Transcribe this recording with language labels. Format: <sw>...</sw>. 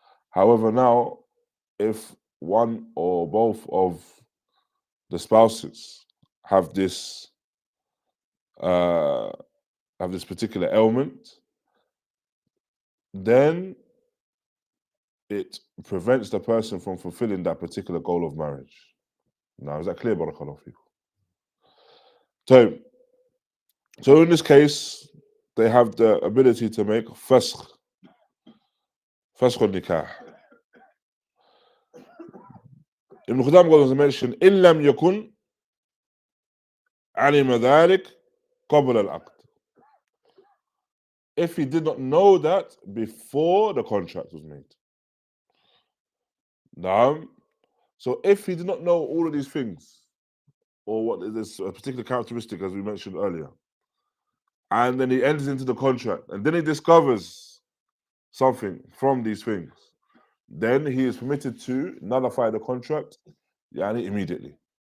<en>However, now, if one or both of the spouses have this particular ailment, then it prevents the person from fulfilling that particular goal of marriage. Now, is that clear, Barakallahu Feekum? So in this case, they have the ability to make fasq al-nikah. Ibn Qudāmah goes on to mention,</en> <ar>إِن لَمْ يَكُنْ عَلِمَ ذَلِكَ قَبْلَ الْعَقْدِ.</ar> <en>If he did not know that before the contract was made. So if he did not know all of these things, or what is this a particular characteristic as we mentioned earlier, and then he enters into the contract, and then he discovers something from these things, then he is permitted to nullify the contract immediately.</en>